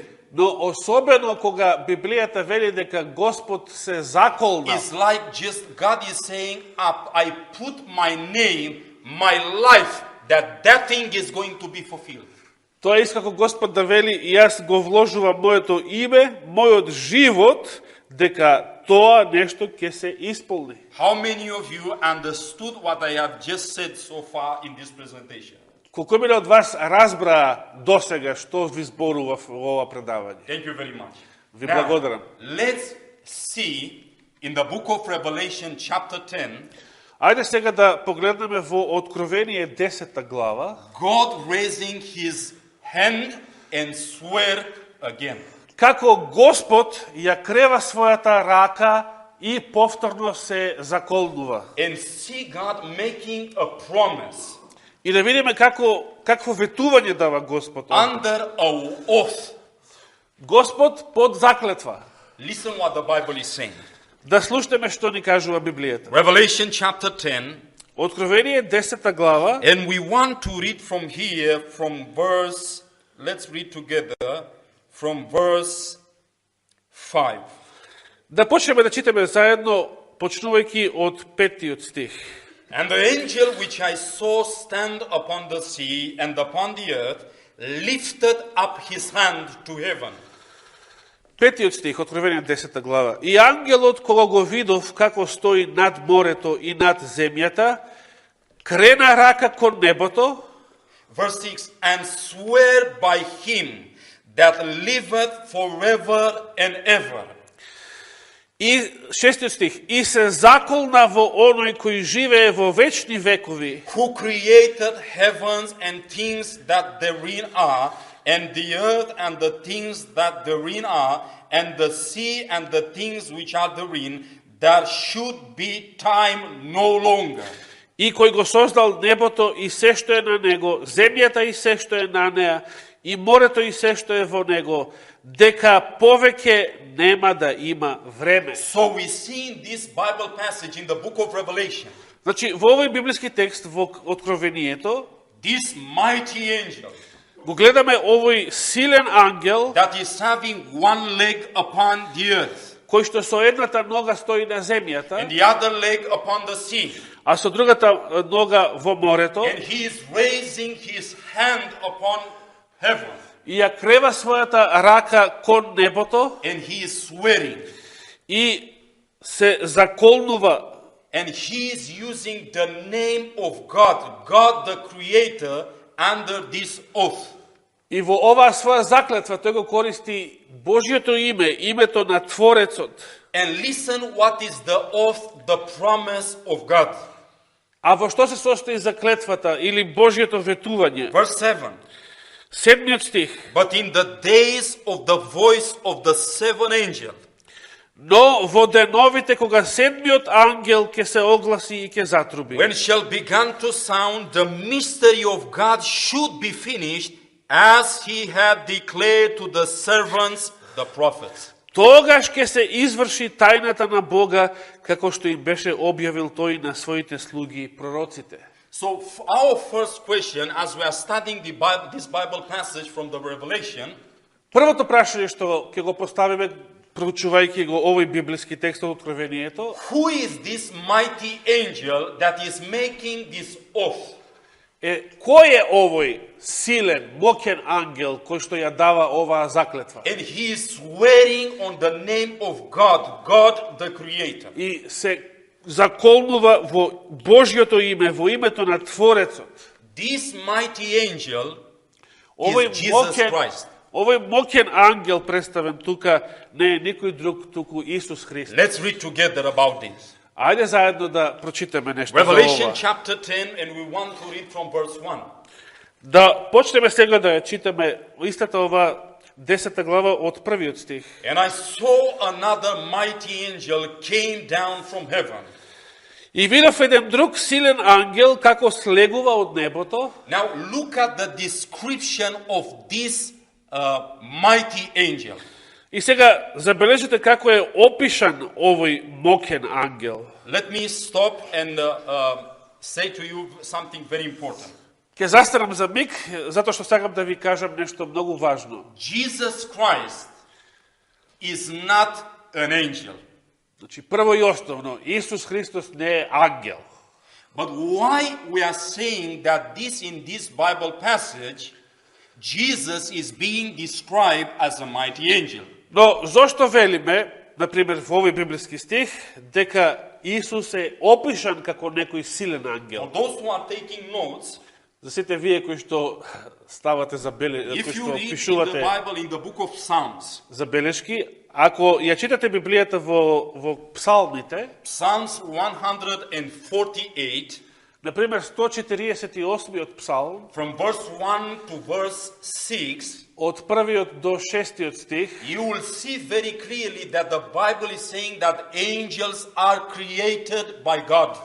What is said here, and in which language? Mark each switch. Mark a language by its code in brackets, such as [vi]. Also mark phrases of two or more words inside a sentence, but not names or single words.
[mk] Но особено кога Библијата вели дека Господ се заколна, [en] it's like just God is saying, I put my name, my life, that thing is going to be fulfilled. [mk] тоа иска како Господ да вели, и јас го вложувам моето име, мојот живот, дека тоа нешто ќе се исполни. [en] How many of you understood what I have just said so far in this presentation? [mk] Колку мина од вас разбраа досега што ви зборува во ова предавање? [en] Thank you very much. [mk] Ви благодарам. [en] Let's see in the book of Revelation chapter 10, [mk] Ајде сега да погледнеме во Откровение 10 глава, [en] God raising his hand and swear again. [mk] како Господ ја крева својата рака и повторно се заколнува. [en] And see God making a promise [mk] И да видиме какво ветување дава Господ. [en] under an oath. [mk] Господ под заклетва. [en] Listen what the Bible is saying. [mk] Да слушнеме што ни кажува Библијата. [en] Revelation chapter 10, [mk] Откровение 10 глава, [en] and we want to read from here, from verse, let's read together, from verse 5. [mk] да почнеме да читаме заедно, почнувајќи од 5 стих. [en] And the angel which I saw stand upon the sea and upon the earth lifted up his hand to heaven. [mk] 5 стих, Откровение 10 глава. И ангелот, кога го видов како стои над морето и над земјата, крена рака кон небото, [en] Verse 6, and swear by him that liveth forever and ever. [mk] и 6 стих, и се заколна во оној кој живее во вечни векови, [en] Who created heavens and things that therein are, and the earth and the things that therein are, and the sea and the things which are therein, there should be time no longer. [mk] и кој го создал небото и се што е на него, земјата и се што е на неа, и морето и се што е во него, дека повеќе нема да има време. [en] So we see in this Bible passage in the book of Revelation, [mk] Значи, во овој библиски текст, во Откровението, [en] this mighty angel [mk] го гледаме овој силен ангел, [en] that is having one leg upon the earth [mk] кој што со едната нога стои на земјата, [en] and the other leg upon the sea. [mk] а со другата нога во морето, [en] And he is raising his hand upon heaven. [mk] и ја крева својата рака кон небото, [en] And he is swearing. [mk] и се заколнува. [en] And he is using the name of God, God the Creator, under this oath. [mk] И во оваа своја заклетва тој го користи Божјото име, името на Творецот. [en] And listen what is the oath, the promise of God. [mk] А во што се состои заклетвата или Божјото ветување? [en] Verse 7. [mk] 7 стих. [en] But in the days of the voice of the seventh angel, [mk] Но во деновите кога седмиот ангел ќе се огласи и ќе затруби, [en] when shall begin to sound, the mystery of God should be finished, as he had declared to the servants, the prophets. [mk] тогаш ќе се изврши тајната на Бога, како што им беше објавил тој на своите слуги пророците. [en] So our first question, as we are studying this Bible passage from the Revelation, [mk] Првото прашање што ќе го поставиме проучувајќи го овој библиски текст од Откровението, [en] who is this mighty angel that is making this oath? [mk] Кој е овој силен, моќен ангел кој што ја дава оваа заклетва? [en] And he is swearing on the name of God, God the Creator. [mk] И се заколнува во Божјото име, во името на Творецот. [en] This mighty angel [mk] Овој [en] is Jesus Christ. [mk] Овој моќен ангел представен тука не е никој друг, туку Исус Христос. [en] Let's read together about this. [mk] Ајде заедно да прочитаме нешто за Revelation ова. [en] chapter 10, and we want to read from verse 1. [mk] Да почнеме сега да ја читаме истата ова 10 глава од првиот стих. [en] And I saw another mighty angel came down from heaven. [mk] И видов еден друг силен ангел како слегува од небото. [en] Now look at the description of this mighty angel. [mk] И сега забележете како е опишан овој моќен ангел. [en] Let me stop and say to you something very important. [mk] Ќе застанам за миг, затоа што сакам да ви кажам нешто многу важно. [en] Jesus Christ is not an angel. [mk] Значи, прво и основно, Исус Христос не е ангел. [en] But why we are saying that in this Bible passage, Jesus is being described as a mighty angel? [mk] Но зошто велиме, например, во овој библиски стих, дека Исус е опишан како некој силен [en] For [mk] ангел? [en] those who are taking notes, [mk] За сите вие кои што ставате кои [en] if you [mk] што [en] read in the [mk] пишувате [en] Bible in the book of Psalms, [mk] забелешки, ако ја читате Библијата во псалмите, [en] Psalms 148, [mk] например 148-иот псалм, [en] from verse 1 to verse 6, [mk] од првиот до 6-тиот стих, [en] you will see very clearly that the Bible is saying that angels are created by God.